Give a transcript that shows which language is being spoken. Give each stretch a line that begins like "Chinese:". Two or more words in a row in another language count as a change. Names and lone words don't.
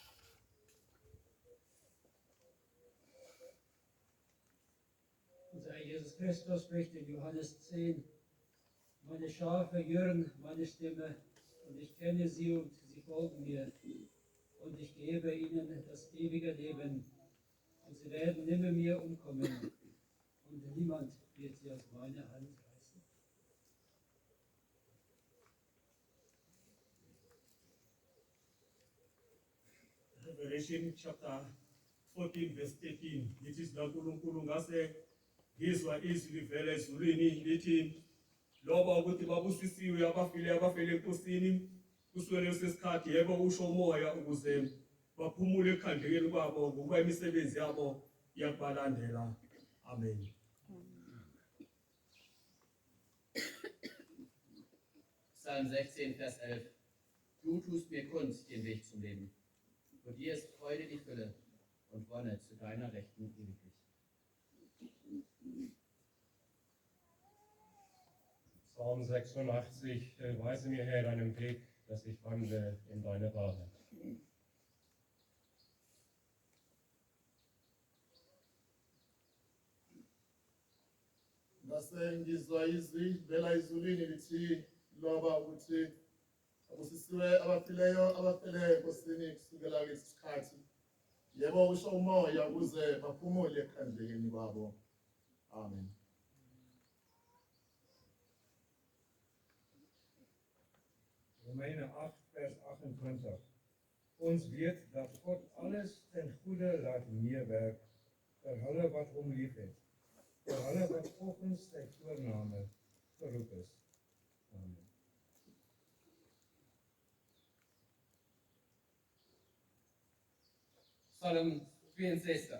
German: Unser Herr Jesus Christus spricht in Johannes 10: Meine Schafe hören meine Stimme und ich kenne sie und sie folgen mir. Und ich gebe ihnen das ewige Leben und sie werden nimmermehr umkommen und niemand wird sie aus meiner Hand reißen.
English: Revelation chapter 14 verse 13
Zulu: lithi silankulunkulu ngase ngizwa izwi livela ezulwini lithi loba ukuthi babusisiwe abafele enkosini kusukela sesikhathi yebo usho umoya ukuze baphumule ekhandlekeni kwabo ngokuba imisebenzi yabo iyabalandela. Amen.
German: Psalm 16, Vers 11. Du tust mir kund den Weg zum Leben. Vor dir ist Freude die Fülle und Wonne zu deiner Rechten ewiglich. Psalm 86, weise mir, Herr, deinen Weg, dass ich wandle in deine Wahrheit.
Zulu: Ngizwa izwi livela ezulwini lithi loba ukuthi abusisiwe abafileyo abafele enkosini kusukela lesi sikhathi yebo usho umoya ukuze baphumule ekhandlekeni kwabo. Amen.
Afrikaans: Romeinen 8, Vers 28. Ons weet dat God alles ten goede laat meewerk vir hulle wat hom liefhet, vir hulle wat volgens sy voorname geroep is. Amen. Psalm 62.